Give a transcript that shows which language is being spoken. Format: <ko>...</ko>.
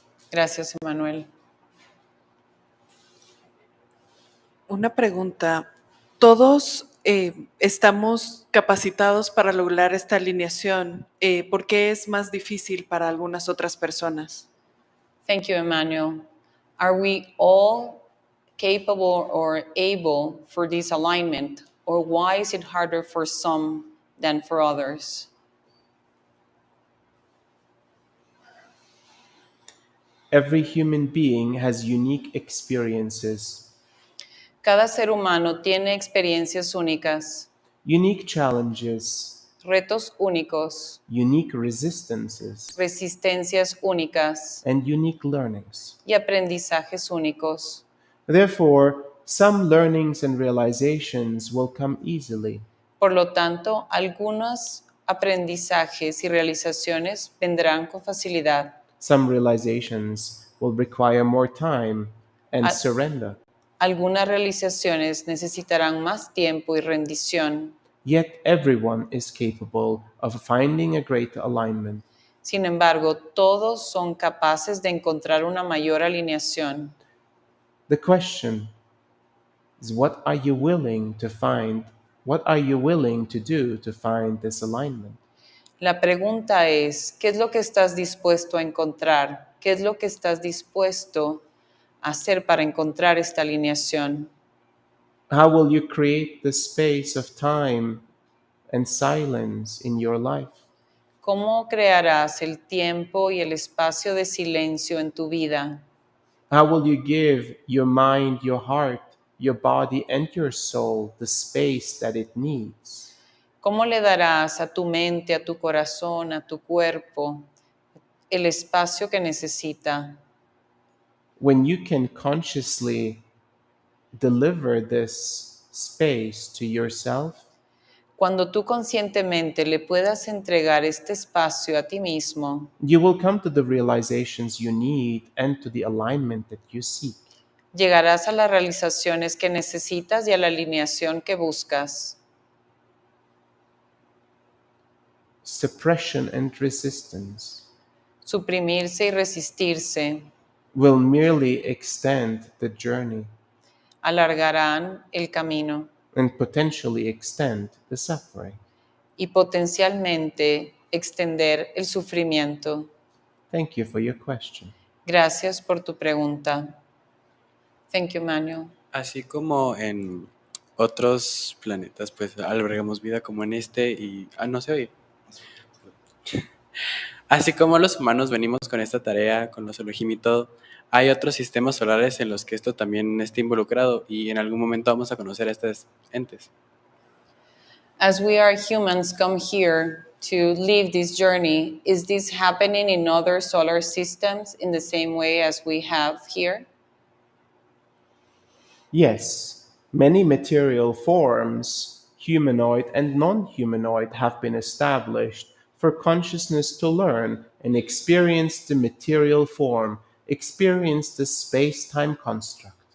<es>Gracias, Emmanuel. Una pregunta. ¿Todos estamos capacitados para lograr esta alineación? ¿Por qué es más difícil para algunas otras personas?</es> <en>Thank you, Emmanuel. Are we all capable or able for this alignment, or why is it harder for some than for others? Every human being has unique experiences,</en> <es>Cada ser humano tiene experiencias únicas,</es> <en>unique challenges,</en> <es>retos únicos,</es> <en>unique resistances,</en> <es>resistencias únicas</es> <en>and unique learnings.</en> <es>y aprendizajes únicos.</es> <en>Therefore, some learnings and realizations will come easily.</en> <es>Por lo tanto, algunos aprendizajes y realizaciones vendrán con facilidad.</es> <en>Some realizations will require more time and Ah. surrender.</en> <es>Algunas realizaciones necesitarán más tiempo y rendición.</es> <en>Yet everyone is capable of finding a greater alignment.</en> <es>Sin embargo, todos son capaces de encontrar una mayor alineación.</es> <en>The question is, what are you willing to find? What are you willing to do to find this alignment?</en> <es>La pregunta es, ¿qué es lo que estás dispuesto a encontrar? ¿Qué es lo que estás dispuesto a hacer para encontrar esta alineación?</es> <en>How will you create the space of time and silence in your life?</en> <es>¿Cómo crearás el tiempo y el espacio de silencio en tu vida?</es> <en>How will you give your mind, your heart, your body, and your soul the space that it needs?</en> <es>¿Cómo le darás a tu mente, a tu corazón, a tu cuerpo el espacio que necesita?</es> <en>When you can consciously deliver this space to yourself,</en> <es>Cuando tú conscientemente le puedas entregar este espacio a ti mismo,</es> <en>you will come to the realizations you need and to the alignment that you seek.</en> <es>llegarás a las realizaciones que necesitas y a la alineación que buscas.</es> <en>Suppression and resistance</en> <es>Suprimirse y resistirse</es> <en>will merely extend the journey</en> <es>alargarán el camino</es> <en>and potentially extend the suffering.</en> <es>y potencialmente extender el sufrimiento.</es> <en>Thank you for your question.</en> <es>Gracias por tu pregunta.</es> <en>Thank you, Manuel.</en> <es>Así como en otros planetas, pues albergamos vida como en este y... no se oye. Así como los humanos venimos con esta tarea, con los Elohim y todo, hay otros sistemas solares en los que esto también está involucrado y en algún momento vamos a conocer a estos entes.</es> <en>As we are humans come here to live this journey, is this happening in other solar systems in the same way as we have here? Yes, many material forms, humanoid and non-humanoid, have been established for consciousness to learn and experience the material form, experience the space-time construct.</en>